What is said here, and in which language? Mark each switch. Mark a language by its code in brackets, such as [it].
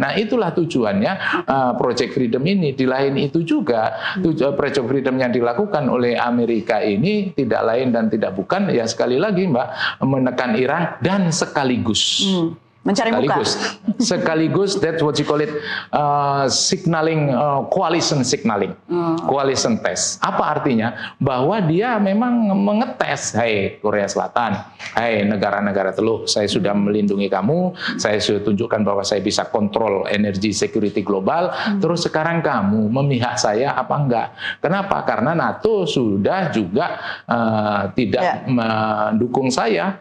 [id] Nah, itulah tujuannya Project Freedom ini. Di lain itu juga Project Freedom yang dilakukan oleh Amerika ini tidak lain dan tidak bukan, ya sekali lagi Mbak, menekan Iran dan sekaligus mencari muka. [en] Sekaligus that's what you call it, signaling, coalition signaling, coalition test. [id] Apa artinya? Bahwa dia memang mengetes, hai Korea Selatan, hai negara-negara teluk, saya sudah melindungi kamu, saya sudah tunjukkan bahwa saya bisa kontrol energi security global, terus sekarang kamu memihak saya apa enggak? Kenapa? Karena NATO sudah juga tidak mendukung saya.